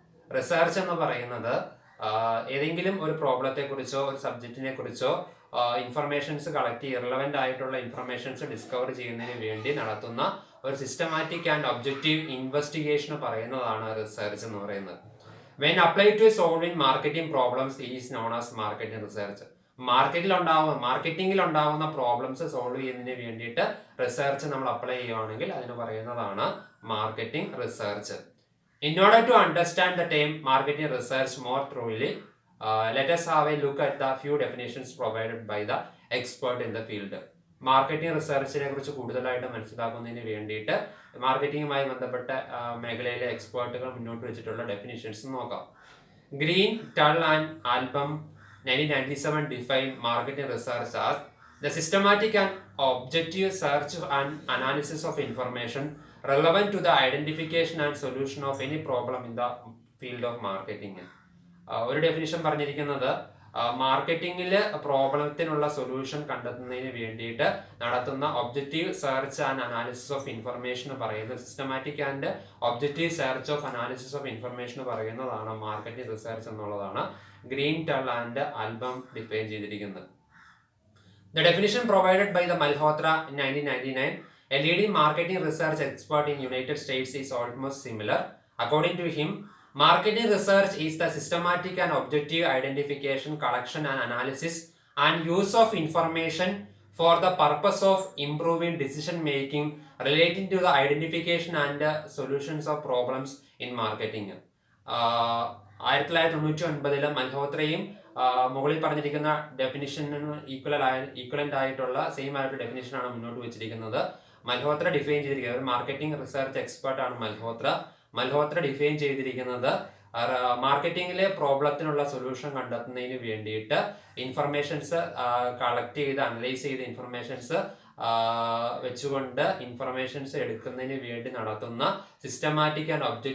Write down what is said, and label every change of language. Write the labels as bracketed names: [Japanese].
[Malayalam] Research എന്ന് പറയുന്നത് ഏതെങ്കിലും ഒരു പ്രോബ്ലത്തെ കുറിച്ചോ ഒരു സബ്ജക്റ്റിനെ കുറിച്ചോ ഇൻഫർമേഷൻസ് കളക്ട് ചെയ്ത് റിലവൻ്റ് ആയിട്ടുള്ള ഇൻഫർമേഷൻസ് ഡിസ്കവർ ചെയ്യുന്നതിന് വേണ്ടി നടത്തുന്ന ഒരു [English] systematic and objective investigation [Malayalam] പറയുന്നതാണ് റിസർച്ച് എന്ന് പറയുന്നത്. [English] When apply to solving marketing problems is known as marketing research. [Malayalam] മാർക്കറ്റിംഗിൽ ഉണ്ടാവുന്ന പ്രോബ്ലംസ് സോൾവ് ചെയ്യുന്നതിന് വേണ്ടിയിട്ട് റിസർച്ച് നമ്മൾ അപ്ലൈ ചെയ്യുകയാണെങ്കിൽ അതിന് പറയുന്നതാണ് marketing research. [English] In order to understand the term marketing research more thoroughly, let us have a look at the few definitions provided by the expert in the field. [Malayalam] Marketing റിസർച്ചിനെ കുറിച്ച് കൂടുതലായിട്ട് മനസ്സിലാക്കുന്നതിന് വേണ്ടിയിട്ട് മാർക്കറ്റിംഗുമായി ബന്ധപ്പെട്ട മേഖലയിലെ എക്സ്പേർട്ടുകൾ മുന്നോട്ട് വെച്ചിട്ടുള്ള ഡെഫിനിഷൻസ് നോക്കാം. [English] Green, Tull and Albaum 1997 define marketing research as the systematic and objective search and analysis of information relevant to the identification and solution of any problem in the field of marketing. [Malayalam] ഒരു definition പറഞ്ഞിരിക്കുന്നത് മാർക്കറ്റിംഗില് പ്രോബ്ലത്തിനുള്ള solution കണ്ടെത്തുന്നതിന് വേണ്ടിയിട്ട് നടത്തുന്ന [English] objective search and analysis of information [Malayalam] പറയുന്നത് [English] systematic and objective search of analysis of information [Malayalam] പറയുന്നതാണ് marketing research എന്നുള്ളതാണ് green, ടൾ and album define ചെയ്തിരിക്കുന്നത്. [English] The definition provided by the Malhotra in 1999, a leading marketing research expert in United States, is almost similar. According to him, marketing research is the systematic and objective identification, collection and analysis and use of information for the purpose of improving decision making relating to the identification and solutions of problems in marketing. [Malayalam] 1999 മൽഹോത്രയും മുകളിൽ പറഞ്ഞിരിക്കുന്ന definition equivalent ആയിട്ടുള്ള same ആയിട്ടുള്ള ഡെഫിനിഷനാണ് മുന്നോട്ട് വെച്ചിരിക്കുന്നത്. Malhotra define ചെയ്തിരിക്കുന്നത് ഒരു marketing research expert ആണ് Malhotra define ചെയ്തിരിക്കുന്നത് മാർക്കറ്റിംഗിലെ പ്രോബ്ലത്തിനുള്ള സൊല്യൂഷൻ കണ്ടെത്തുന്നതിന് വേണ്ടിയിട്ട് ഇൻഫർമേഷൻസ് കളക്ട് ചെയ്ത് അനലൈസ് ചെയ്ത ഇൻഫർമേഷൻസ് വെച്ചുകൊണ്ട് ഇൻഫർമേഷൻസ് എടുക്കുന്നതിന് വേണ്ടി നടത്തുന്ന സിസ്റ്റമാറ്റിക് ആൻഡ്